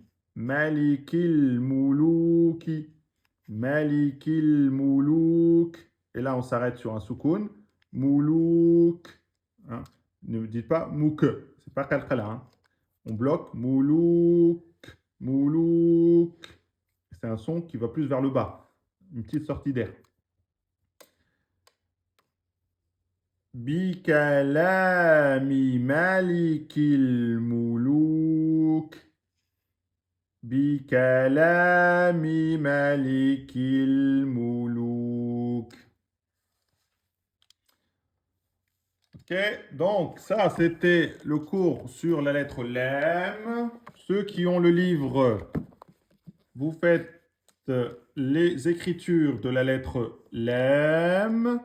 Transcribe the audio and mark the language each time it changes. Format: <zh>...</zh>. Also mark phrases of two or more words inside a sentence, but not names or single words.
<ar>مالِكِ المُلوكِ. مالِكِ المُلوك.</ar> <fr>Et là, on s'arrête sur un soukoun. Moulouk. Hein? Ne me dites pas mouk. C'est pas kalkala. Hein? On bloque Moulouk. Moulouk. C'est un son qui va plus vers le bas. Une petite sortie d'air.</fr> <ar>بكلامِ مالِكِ المُلوك. بكلامِ مالِكِ المُلوك.</ar> <fr>Ok, donc ça c'était le cours sur la lettre lem. Ceux qui ont le livre, vous faites les écritures de la lettre lem.</fr>